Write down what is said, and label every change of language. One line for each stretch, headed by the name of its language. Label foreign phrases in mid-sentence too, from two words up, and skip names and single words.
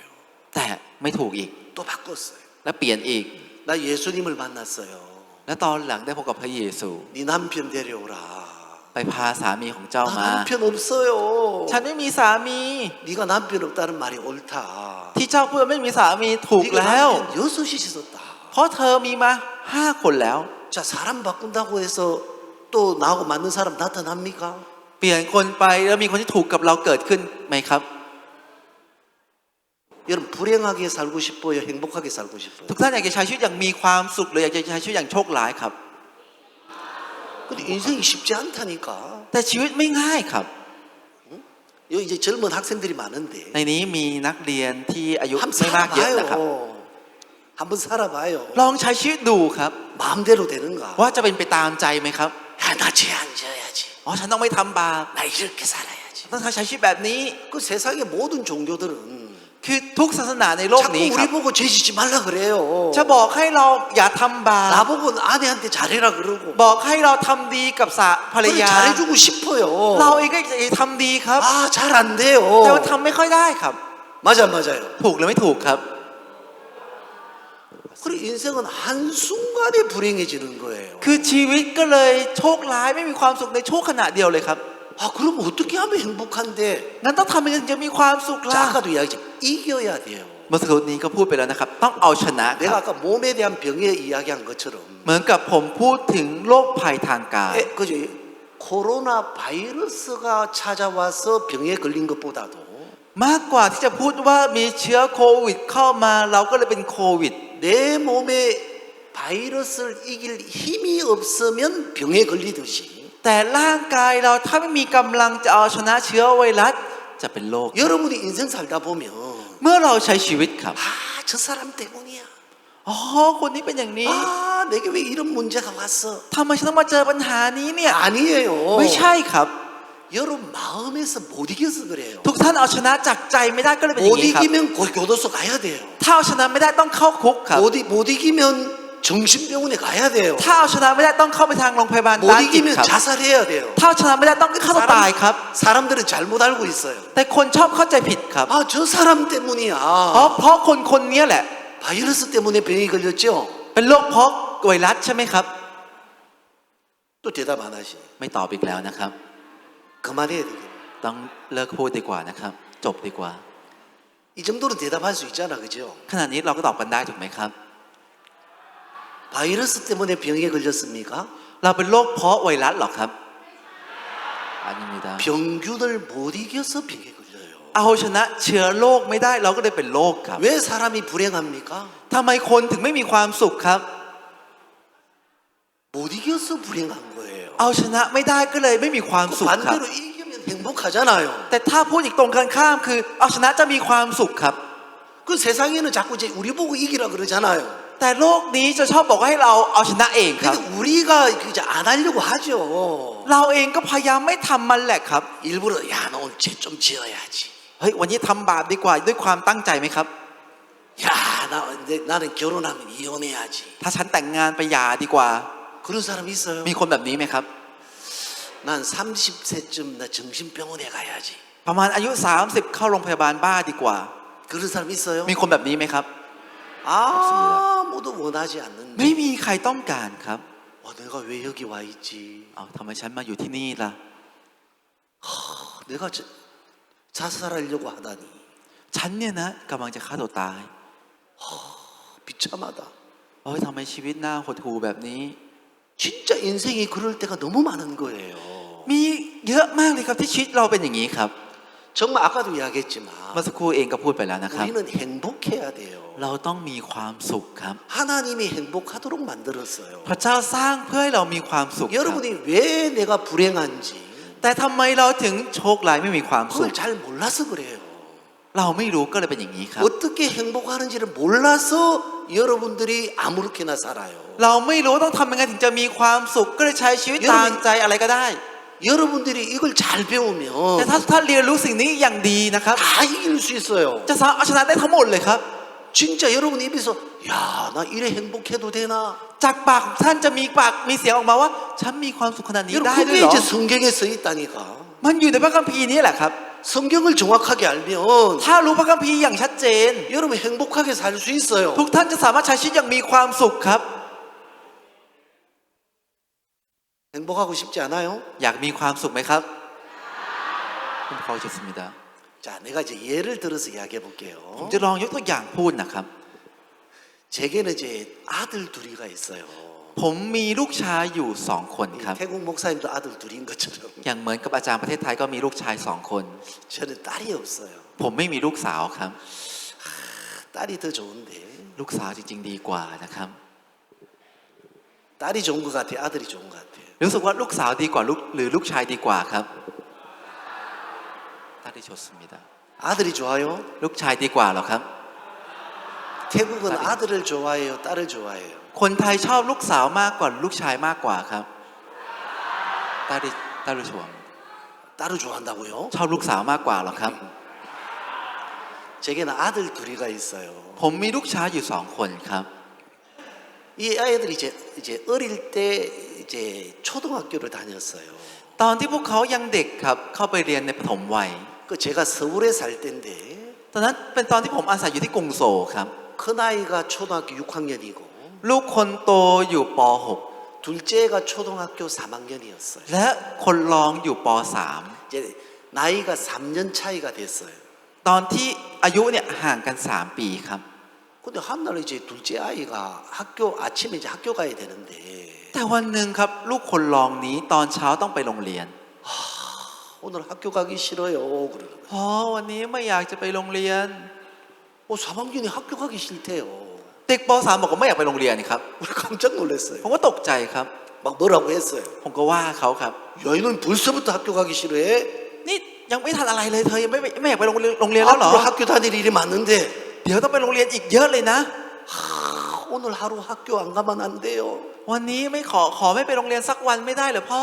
Thai: แต่ไม่ถูกอีก
Korean: 또 바꿨어요.
Thai: และเปลี่ยนอีก
Korean: 나 예수님을 만났어요.
Thai: และตอนหลังได้พบกับพระเยซู
Korean: 네 남편 데려오라.
Thai: ไปพาสามีของเจ้า
Korean: 나
Thai: มา
Korean: 남편 없어요.
Thai: ฉันไม่มีสามี
Korean: 네가 남편 없다는 말이 옳다.
Thai: ที่เจ้าพูดว่าไม่มีสามีถูก
Korean: 네가
Thai: แล้ว
Korean: 남편 6이 있었다.
Thai: เพราะเธอมีมา5 คนแล้ว
Korean: 자, 사람 바꾼다고 해서 또 나하고 맞는 사람 나타납니까?
Thai: เปลี่ยนคนไปแล้วมีคนที่ถูกกับเราเกิดขึ้นไหมครับ
Korean: 여러분 불행하게 살고 싶어요? 행복하게 살고 싶어요?
Thai: ทุกท่านอยากจะใช้ชีวิตอย่างมีความสุขหรืออยากจะใช้ชีวิตอย่างโชคร้ายครับ
Korean: 근데 인생이 쉽지 않다니까.
Thai: แต่ชีวิตไม่ง่ายครับ
Korean: 여기 이제 젊은 학생들이 많은데
Thai: ในนี้มีนักเรียนที่อายุ
Korean: 한번
Thai: ไม่มากเยอะนะครับ
Korean: 살아봐요. 한번 살아봐요.
Thai: ลองใช้ชีวิตดูครับ
Korean: 마음대로 되는가?
Thai: ว่าจะเป็นไปตามใจไหมครับ
Korean: 야, 나 죄 안 지어야지.
Thai: อ๋อฉันต้องไม่ทำบาป
Korean: 나 이렇게 살아야지.
Thai: ต้องใช้ชีวิตแบบนี้
Korean: 그 세상의 모든 종교들은
Thai: คือทุกศาสนาในโลก
Korean: 자꾸
Thai: นี้ค
Korean: 우리
Thai: รับ
Korean: 보고 죄 짓지 말라 그래요.
Thai: จะบอกให้เราอย่าทำบาป
Korean: 나보고 아내한테 잘해라 그러고
Thai: บอกให้เราทำดีกับภรร
Korean: 그래
Thai: ยา
Korean: 잘해주고 싶어요.
Thai: เราเองก็จะทำดีครับ
Korean: 아, 잘 안 돼요.
Thai: แต่มันทำไม่ค่อยได้ครับ
Korean: 맞아요.
Thai: ถูกหรือไม่ถูกครับ
Korean: 그래 인생은 한순간에 불행해지는 거예요.
Thai: คือชีวิตก็เลยโชคร้ายไม่มีความสุขในช่วงขณะเดียวเลยครับ
Korean: 아, 그럼 어떻게 하면 행복한데?
Thai: งั้นต้องทำยังไงถึงจะมีความสุข
Korean: 자,
Thai: ล่ะ
Korean: 아까도 이야기했지. 이겨야 돼요.
Thai: เมื่อสักครู่นี้ก็พูดไปแล้วนะครับ ต้องเอาชนะค
Korean: 내가
Thai: รับ
Korean: 아까 몸에 대한 병에 이야기한 것처럼
Thai: เหมือนกับผมพูดถึงโรคภัยทางกาย
Korean: 그죠? 코로나 바이러스가 찾아와서 병에 걸린 것보다도
Thai: มากกว่าที่จะพูดว่ามีเชื้อโควิดเข้ามาเราก็เลยเป็นโควิด
Korean: 내 몸에 바이러스를 이길 힘이 없으면 병에 걸리듯이
Thai: แต่ร่างกายเราถ้าไม่มีกำลังจะเอาชนะเชื้อไวรัสจะเป็นโรค
Korean: 여러분이 인생 살다 보면
Thai: เมื่อเราใช้ชีวิตครับ
Korean: 저 사람 때문이야.
Thai: อ๋อคนนี้เป็นอย่างนี้
Korean: 내게 왜 이런 문제가 왔어?
Thai: ทำไมฉันต้องมาเจอปัญหานี้เนี่ย
Korean: 아니에요.
Thai: ไม่ใช่ครับ
Korean: 여러분 마음에서 못 이겨서 그래요.
Thai: ทุกท่านเอาชนะจากใจไม่ได้ก็เลยเป็นอย่า
Korean: 못
Thai: งนี้ครับ
Korean: 이기면 교도소 가야 돼요.
Thai: ถ้าเอาชนะไม่ได้ต้องเข้าคุกครับ
Korean: 못 이기면 정신병원에 가야 돼요.
Thai: ถ้าเอาชนะไม่ได้ต้องเข้าไปทางโรงพยาบาล
Korean: 못
Thai: ด้านจิต
Korean: 이기면
Thai: ครับ
Korean: 자살해야 돼요.
Thai: ถ้าเอาชนะไม่ได้ต้องฆ่าตัวตายครับ
Korean: 사람들은 잘못 알고 있어요.
Thai: แต่คนชอบเข้าใจผิดครับ
Korean: 저 사람 때문이야.
Thai: เพราะคนคนนี้แหละ
Korean: 바이러스 때문에 병이 걸렸죠.
Thai: เป็นโรคเพราะไวรัสใช่ไหมครับ
Korean: 또 대답 안 하시네.
Thai: ไม่ตอบอีกแล้วนะครับ
Korean: 그만해야 되겠네.
Thai: ต้องเลิกพูดดีกว่านะครับ จบดีกว่า
Korean: 이 정도는 대답할 수 있잖아, 그죠?
Thai: ขณะนี้เราก็ตอบกันได้ถูกไหมครับ
Korean: 바이러스 때문에 병에 걸렸습니까?
Thai: เราเป็นโรคเพราะไวรัสหรอครับอานิมิดา
Korean: 병균을 못 이겨서 병에 걸려요.
Thai: เอาชนะเชื้อโรคไม่ได้เราก็เลยเป็นโรคครับ
Korean: 왜 사람이 불행합니까?
Thai: ทำไมคนถึงไม่มีความสุขครับ
Korean: 못 이겨서 불행한 거예요.
Thai: เอาชนะไม่ได้ก็เลยไม่มีความสุขครับ
Korean: 반대로 이기면 행복하잖아요.
Thai: แต่ถ้าพูดอีกตรงกันข้ามคือเอาชนะจะมีความสุขครับ
Korean: 그 세상에는 자꾸 이제 우리 보고 이기라 그러잖아요.
Thai: แต่โลกนี้จะชอบบอกให้เราเอาชนะเองครับ
Korean: 근데 우리가 이제 안 하려고 하죠.
Thai: เราเองก็พยายามไม่ทำมันแหละครับ
Korean: 일부러 야, 너 오늘 죄 좀 지어야지.
Thai: เฮ้ยวันนี้ทำบาปดีกว่าด้วยความตั้งใจไหมครับ
Korean: 야, 나는 결혼하면 이혼해야지.
Thai: ถ้าฉันแต่งงานไปหย่าดีกว่า
Korean: 그런 사람 있어요.
Thai: มีคนแบบนี้ไหมครับ
Korean: 난 30세쯤 나 정신병원에 가야지.
Thai: ประมาณอายุ30เข้าโรงพยาบาลบ้าดีกว่า
Korean: 그런 사람 있어요?
Thai: มีคนแบบนี้ไหมครับ
Korean: 아무도 원하지 않는데.
Thai: ไม่มีใครต้องการครับ
Korean: 내가 왜 여기 와 있지?
Thai: เอาทำไมฉันมาอยู่ที่นี่ล่ะ
Korean: 내가 자살하려고 하다니.
Thai: ฉันเนี่ยนะกำลังจะฆ่าตัวตาย
Korean: 비참하다.
Thai: โอ้ยทำไมชีวิตน่าหดหู่แบบนี้
Korean: 진짜 인생이 그럴 때가 너무 많은 거예요.
Thai: มีเยอะมากเลยครับที่ชีวิตเราเป็นอย่างนี้ครับ
Korean: 정말 아까도 이야기했지만
Thai: เมื่อสักครู่เองก็พูดไปแล้วนะครับ
Korean: 우리는 행복해야 돼요.
Thai: เราต้องมีความสุขครับ
Korean: 하나님이 행복하도록 만들었어요.
Thai: พระเจ้าสร้างเพื่อให้เรามีความสุขครับ
Korean: 여러분이 왜 내가 불행한지
Thai: แต่ทำไมเราถึงโชคร้ายไม่มีความสุ
Korean: 그걸
Thai: ข
Korean: 잘 몰라서 그래요.
Thai: เราไม่รู้ก็เลยเป็นอย่างนี้ครับ
Korean: 어떻게 행복하는지를 몰라서 여러분들이 아무렇게나 살아요.
Thai: เราไม่รู้ต้องทำยังไงถึงจะมีความสุขก็เลยใช้ชีวิตตามใจอะไรก็ได้
Korean: 여러분들이 이걸 잘
Thai: แต่
Korean: 배우면
Thai: ถ้าท่านเรียนรู้สิ่งนี้อย่างดีนะครับ
Korean: 다 이길 수 있어요.
Thai: จะสามารถเอาชนะได้ทั้งหมดเลยครับ
Korean: 진짜 여러분 입에서 야, 나 이래 행복해도 되나?
Thai: จากปากของท่านจะมีเสียงออกมาว่า ฉันมีความสุขขนาดนี้
Korean: 여러분
Thai: ได้ด้ว
Korean: 그게
Thai: ยเหรอ
Korean: 이제 성경에 써 있다니까.
Thai: มันอยู่ในพระคัมภีร์นี้แหละครับ
Korean: 성경을 정확하게 알면
Thai: ถ้ารู้พระคัมภีร์อย่างชัดเจน
Korean: 여러분 행복하게 살 수 있어요.
Thai: ทุกท่านจะสามารถใช้ชีวิตอย่างมีความสุขครับ
Korean: 행복하고 싶지 않아요?
Thai: อยากมีความสุขไหมครับผมขอจุดสมิดา
Korean: 자, 내가 이제 예를 들어서 이야기해
Thai: ผม
Korean: 볼게요.
Thai: จะลองยกตัวอย่างพูดนะครับ
Korean: 제게는 이제 아들 둘이가 있어요.
Thai: ผมมีลูกชายอยู่2 คนครับ
Korean: 태국 목사님도 아들 둘인 것처럼
Thai: อย่างเหมือนกับอาจารย์ประเทศไทยก็มีลูกชาย2 คน
Korean: 저는 딸이 없어요.
Thai: ผมไม่มีลูกสาวครับ
Korean: 딸이 더 좋은데
Thai: ลูกสาวจริงๆดีกว่านะครับ
Korean: 딸이 좋은 것 같아요. 아들이 좋은 것 같아요.
Thai: รู้สึกว่าลูกสาวดีกว่าหรือลูกชายดีกว่าครับ
Korean: 딸이 좋습니다. 아들이 좋아요?
Thai: ลูกชายดีกว่าเหรอครับ
Korean: 태국은 아들을 좋아해요? 딸을 좋아해요?
Thai: คนไทยชอบลูกสาวมากกว่าลูกชายมากกว่าครับ
Korean: 딸을 좋아. 딸을 좋아한다고요?
Thai: ชอบลูกสาวมากกว่าเหรอครับ
Korean: 제게는 아들 둘이가 있어요.
Thai: ผมมีลูกชายอยู่2 คนครับ
Korean: 이 아이들이 이제 어릴 때 이제 초등학교를 다녔어요.
Thai: ตอนที่พวกเขายังเด็กครับเข้าไปเรียนในปฐมวัย
Korean: 그 제가 서울에 살 때인데
Thai: ตอนนั้นเป็นตอนที่ผมอาศัยอยู่ที่กรุงโซลครับ
Korean: 큰 아이가 초등학교 6학년이고
Thai: ลูกคนโตอยู่ป
Korean: 둘째가 초등학교 3학년이었어요.
Thai: .6 และคนรองอยู่ป
Korean: 이제 나이가 3년 차이가 됐어요.
Thai: .3 ตอนที่อายุเนี่ยห่างกัน3 ปีครับ
Korean: 근데 한 날 이제 둘째 아이가 아침에 이제 학교 가야 되는데
Thai: แต่วันหนึ่งครับลูกคนรองนี้ตอนเช้าต้องไปโรงเรียน
Korean: 오늘 학교 가기 싫어요. 그러는 거예요.
Thai: วันนี้ไม่อยากจะไปโรงเรียน
Korean: 3학년이 학교 가기 싫대요.
Thai: เด็กป .3 บอกว่าไม่อยากไปโรงเรียนครับ
Korean: 우리 깜짝 놀랐어요.
Thai: ผมก็ตกใจครับ
Korean: 막 뭐라고 했어요.
Thai: ผมก็ว่าเขาครับ
Korean: 야, 이놈 벌써부터 학교 가기 싫어해?
Thai: นี่ยังไม่ทันอะไรเลยเธอยังไม่อยากไปโรงเรียนแล้วเหรอ
Korean: 앞으로 학교 다닐 일이 많은데
Thai: เดี๋ยวต้องไปโรงเรียนอีกเยอะเลยนะ
Korean: 오늘 하루 학교 안 가면 안 돼요.
Thai: วันนี้ไม่ขอไม่ไปโรงเรียนสักวันไม่ได้เหรอพ่อ